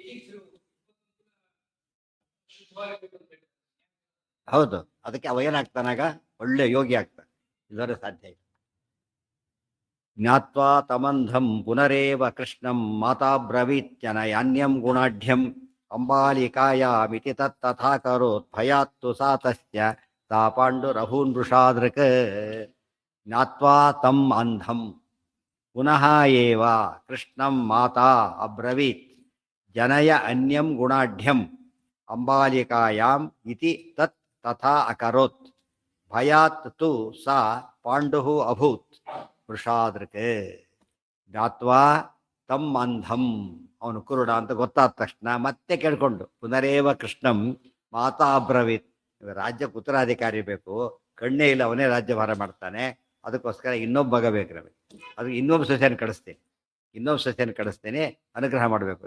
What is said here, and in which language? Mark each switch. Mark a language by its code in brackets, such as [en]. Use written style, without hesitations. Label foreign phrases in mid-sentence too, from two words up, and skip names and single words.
[kn] ಹೌದು, ಅದಕ್ಕೆ ಅವ ಏನಾಗ್ತಾನಾಗ ಒಳ್ಳೆ ಯೋಗಿ ಆಗ್ತಾನೆ, ಇಲ್ಲದ ಸಾಧ್ಯ ಇಲ್ಲ. [sa] ಜ್ಞಾತ್ವಾ ತಮಂಧಂ ಪುನರೇವ ಕೃಷ್ಣಂ ಮಾತಾ ಬ್ರವೀತ್ಯನಯಾನ್ಯಂ ಗುಣಾಢ್ಯಂ ಅಂಬಾಲಿಕಾಯಾಮಿತಿ ತತ್ತಥಾ ಕರೋತ್ ಭಯಾತ್ತು ಸಾ ತಸ್ಯ ಸಾ ಪಾಂಡುರಭೂನ್ ವೃಷಾದೃಕ್. ಜ್ಞಾತ್ವಾ ತಂ ಅಂಧಂ ಪುನಃ ಏವ ಕೃಷ್ಣಂ ಮಾತಾ ಅಬ್ರವೀತ್ ಜನಯ ಅನ್ಯಂ ಗುಣಾಢ್ಯಂ ಅಂಬಾಲಿಕಾಯಾಮ್ ಇತಿ ತತ್ ತಥಾ ಅಕರೋತ್ ಭಯಾತ್ ತು ಸಾ ಪಾಂಡುಃ ಅಭೂತ್ ವೃಷಾದೃಕ್. ಜ್ಞಾತ್ವಾ ತಮ್ ಅಂಧಂ, [kn] ಅವನು ಕುರುಡ ಅಂತ ಗೊತ್ತಾದ ತಕ್ಷಣ ಮತ್ತೆ ಕೇಳ್ಕೊಂಡು [sa] ಪುನರೇವ ಕೃಷ್ಣಂ ಮಾತಾ ಅಬ್ರವೀತ್. [kn] ರಾಜ್ಯಕ್ಕೆ ಉತ್ತರಾಧಿಕಾರಿ ಬೇಕು, ಕಣ್ಣೇ ಇಲ್ಲ, ಅವನೇ ರಾಜ್ಯಭಾರ ಮಾಡ್ತಾನೆ, ಅದಕ್ಕೋಸ್ಕರ ಇನ್ನೊಬ್ಬ ಮಗ ಬೇಕು ನಮಗೆ, ಅದಕ್ಕೆ ಇನ್ನೊಬ್ಬ ಸೊಸೆಯನ್ನು ಕಳಿಸ್ತೇನೆ, ಅನುಗ್ರಹ ಮಾಡಬೇಕು.